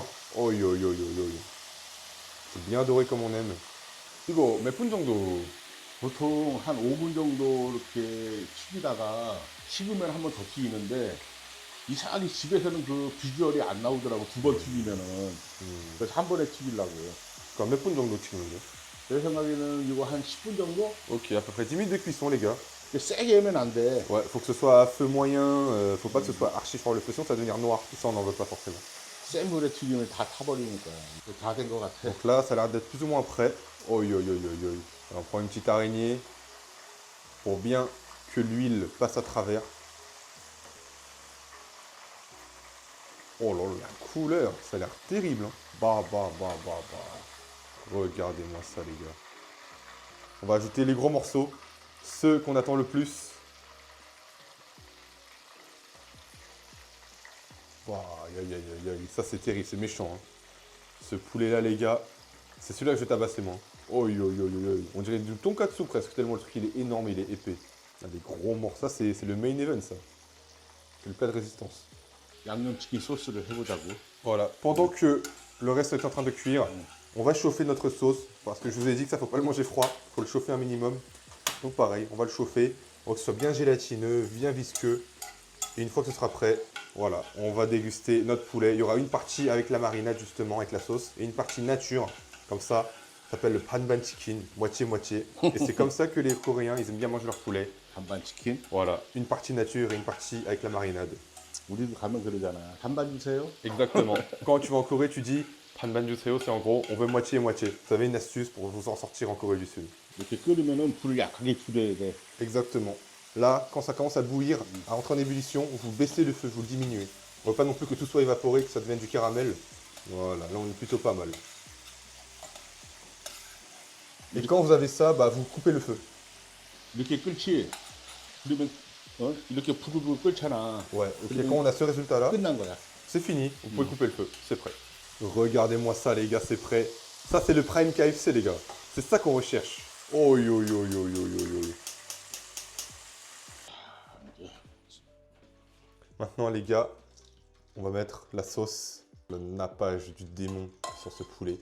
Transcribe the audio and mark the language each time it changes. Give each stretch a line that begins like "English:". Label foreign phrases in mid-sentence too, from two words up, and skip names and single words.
French: Oi, oi, oi, oi, oi. C'est bien doré comme on aime.
Korean: 이거 몇 분 정도? 보통 한 5분 정도 이렇게 튀기다가 식으면 한 번 더 튀기는데 이상하게 집에서는 그 비주얼이 안 나오더라고. 두 번 튀기면은. 그래서 한 번에 튀기려고. Quoi, 몇 분 정도 튀는데? 내 생각에는 이거 한 10분 정도?
French: Ok, à peu près 10 minutes de cuisson les gars.
Korean: 세게 하면 안 돼.
French: Ouais, faut que ce soit à feu moyen, faut pas que ce soit archi fort le feu, sinon ça va devenir noir. Tout ça on n'en veut pas forcément.
Korean: 센 물에 튀기면 다 타버리니까. 다 된 것 같아.
French: Donc là, ça a l'air d'être plus ou moins prêt. Oi, oi, oi, oi, oi. Alors, on prend une petite araignée pour bien que l'huile passe à travers. Oh là là, la couleur, ça a l'air terrible. Hein. Bah, bah, bah, bah, bah. Regardez-moi ça, les gars. On va ajouter les gros morceaux, ceux qu'on attend le plus. Wow, aïe, aïe, aïe, aïe. Ça, c'est terrible, c'est méchant. Hein. Ce poulet-là, les gars, c'est celui-là que je vais tabasser, moi. Oi, oi, oi, oi, oi. On dirait du tonkatsu presque, tellement le truc, il est énorme, il est épais. Il y a des gros morceaux. Ça, c'est le
English: main event,
French: ça. C'est le plat de résistance.
Korean: 양념치킨 소스를 해보자고.
French: Voilà. Pendant que le reste est en train de cuire, on va chauffer notre sauce. Parce que je vous ai dit que ça, faut pas le manger froid. Il faut le chauffer un minimum. Donc pareil, on va le chauffer pour que ce soit bien gélatineux, bien visqueux. Et une fois que ce sera prêt, voilà, on va déguster notre poulet. Il y aura une partie avec la marinade justement, avec la sauce, et une partie nature, comme ça s'appelle le
Korean: 반반 치킨,
French: moitié-moitié. Et c'est comme ça que les Coréens, ils aiment bien manger leur poulet.
Korean: 반반 치킨.
French: Voilà, une partie nature et une partie avec la marinade.
Korean: 우리도 가면 그러잖아. 반반 주세요.
French: Exactement. Quand tu vas en Corée, tu dis
Korean: 반반 주세요,
French: c'est en gros, on veut moitié-moitié. Vous avez une astuce pour vous en sortir en Corée du Sud.
Korean: 이렇게 끓이면은 불을 약하게 줄여야 돼.
French: Exactement. Là, quand ça commence à bouillir, à rentrer en ébullition, vous baissez le feu, vous le diminuez. On ne veut pas non plus que tout soit évaporé, que ça devienne du caramel. Voilà, là on est plutôt pas mal. Et quand vous avez ça, bah, vous coupez le feu.
Korean: 이렇게 끓지. 그러면 이렇게 부글부글 끓잖아.
French: Ouais, ok, quand on a ce résultat-là,
Korean: 끝난 거야.
French: c'est fini, vous pouvez couper le feu, c'est prêt. Regardez-moi ça les gars, c'est prêt. Ça c'est le prime KFC les gars. C'est ça qu'on recherche. Oh yo yo yo yo yo yo. Maintenant les gars, on va mettre la sauce, le nappage du démon sur ce poulet.